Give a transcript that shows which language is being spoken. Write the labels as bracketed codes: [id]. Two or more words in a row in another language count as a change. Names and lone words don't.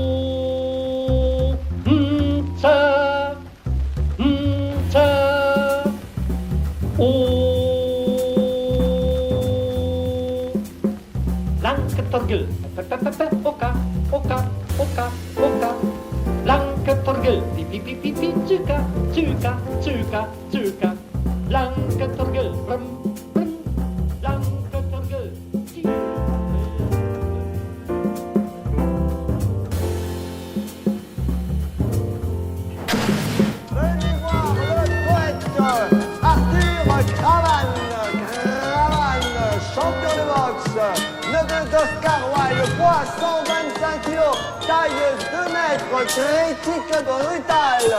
[fr] Nta, Nta, O, Torgel, oka, oka, oka, oka, Blanke Torgel, pi, pi, pi, pi, pi, tsuka, tsuka, tsuka, tsuka, Blanke Torgel, brum, brum, Blanke Torgel, Venez voir le poète Arthur Cravant, champion de boxe, neveu d'Oscar Wilde, poids 125 kilos, taille 2 mètres, critique brutale.